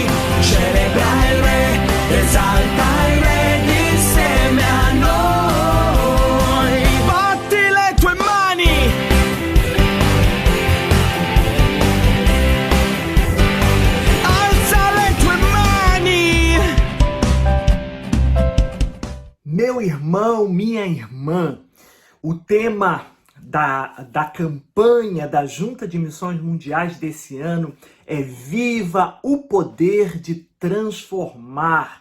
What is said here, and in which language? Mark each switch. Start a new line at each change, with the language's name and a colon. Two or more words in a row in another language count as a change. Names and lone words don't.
Italian: Celebra il Re, esalta il Re, insieme a noi. Batti le tue mani. Alza le tue mani.
Portuguese: Meu irmão, minha irmã, o tema da campanha da Junta de Missões Mundiais desse ano é Viva o Poder de Transformar.